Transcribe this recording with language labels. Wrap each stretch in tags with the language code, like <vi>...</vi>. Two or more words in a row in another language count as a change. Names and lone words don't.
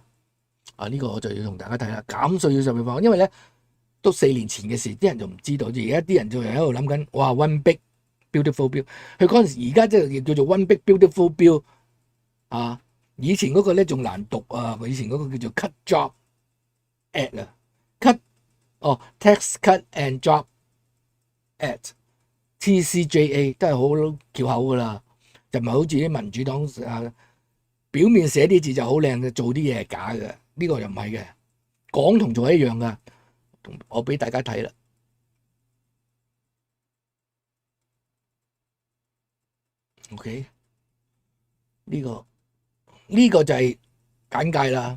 <yue>呢個我就要同大家睇啦，減稅要就業法案，因為咧都4年前嘅事，啲人就唔知道，而家啲人就喺度諗緊，哇 One Big Beautiful Bill，佢嗰陣時而家即係叫做 One Big Beautiful Bill 啊，以前嗰個咧仲難讀啊，以前嗰個叫做 Cut Job Act 啊 ，Cut Tax Cut and Job Act TCJA 都係好翹口噶啦，就唔係好似啲民主黨表面寫啲字就好靚嘅，做啲嘢係假嘅。呢個又唔係嘅，講同做一樣噶。我俾大家睇啦。OK， 呢個就係簡介啦。</yue>